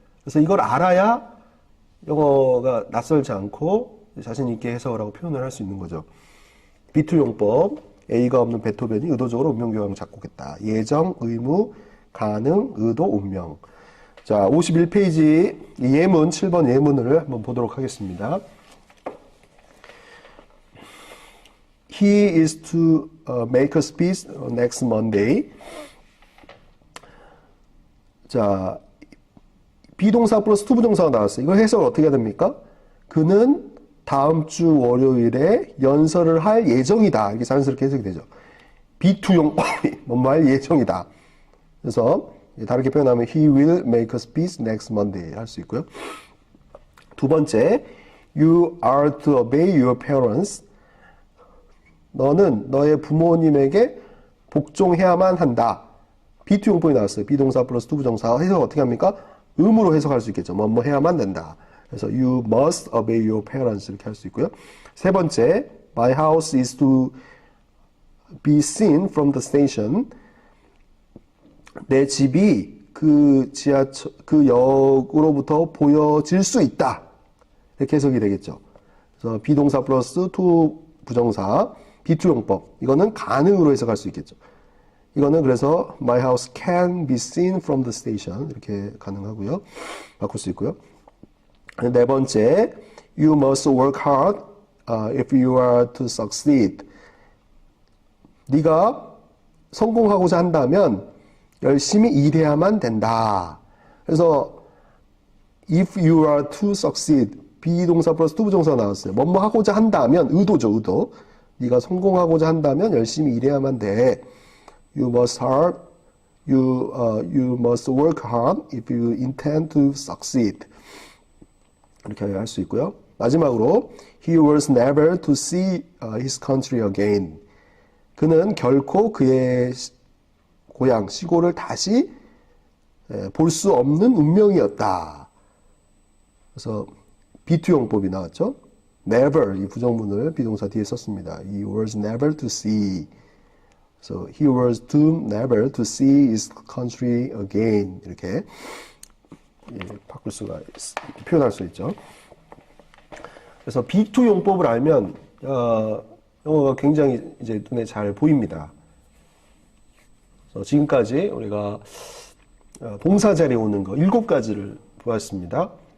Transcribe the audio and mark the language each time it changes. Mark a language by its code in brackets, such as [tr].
[ko] 그래서 이걸 알아야 영어가 낯설지 않고 자신 있게 해석을 하고 표현을 할 수 있는 거죠. B2 용법, A가 없는 베토벤이 의도적으로 운명교향을 작곡했다. 예정, 의무, 가능, 의도, 운명. 자, 51페이지 예문, 7번 예문을 한번 보도록 하겠습니다. [en] He is to make a speech next Monday. [ko] 자, 비동사 플러스 to 부정사가 나왔어요. 이거 해석을 어떻게 해야 됩니까? 그는 다음 주 월요일에 연설을 할 예정이다. 이렇게 자연스럽게 해석이 되죠. be2 용법이 뭐뭐 할 예정이다. 그래서 다르게 표현하면 [en] he will make a speech next Monday [ko] 할 수 있고요. [en] 두 번째, you are to obey your parents. [ko] 너는 너의 부모님에게 복종해야만 한다. be2 용법이 나왔어요. 비동사 플러스 to 부정사. 해석 어떻게 합니까? 의무로 해석할 수 있겠죠. 뭐 해야만 된다. 그래서 [en] you must obey your parents [ko] 이렇게 할 수 있고요. [en] 세 번째, my house is to be seen from the station. [ko] 내 집이 그 역으로부터 보여질 수 있다. 이렇게 해석이 되겠죠. 그래서 비동사 플러스 to 부정사, be2 용법. 이거는 가능으로 해석할 수 있겠죠. 이거는 그래서 [en] my house can be seen from the station [ko] 이렇게 가능하고요. 바꿀 수 있고요. [en] 네 번째, you must work hard if you are to succeed. [ko] 네가 성공하고자 한다면 열심히 일해야만 된다. 그래서 [en] if you are to succeed, [ko] 비동사 플러스 to 부정사가 나왔어요. 뭐뭐 하고자 한다면, 의도죠, 의도. 네가 성공하고자 한다면 열심히 일해야만 돼. [en] You must work hard if you intend to succeed. [ko] 이렇게 할 수 있고요. [en] 마지막으로 he was never to see his country again. [ko] 그는 결코 그의 고향, 시골을 다시 볼 수 없는 운명이었다. 그래서 be2 용법이 나왔죠. never 이 부정문을 비동사 뒤에 썼습니다. [en] He was never to see. So he was doomed never to see his country again. [ko] 이렇게 바꿀 수가 표현할 수 있죠. 그래서 B2 용법을 알면 영어가 굉장히 이제 눈에 잘 보입니다. 그래서 지금까지 우리가 동사 자리에 오는 거 7가지를 보았습니다.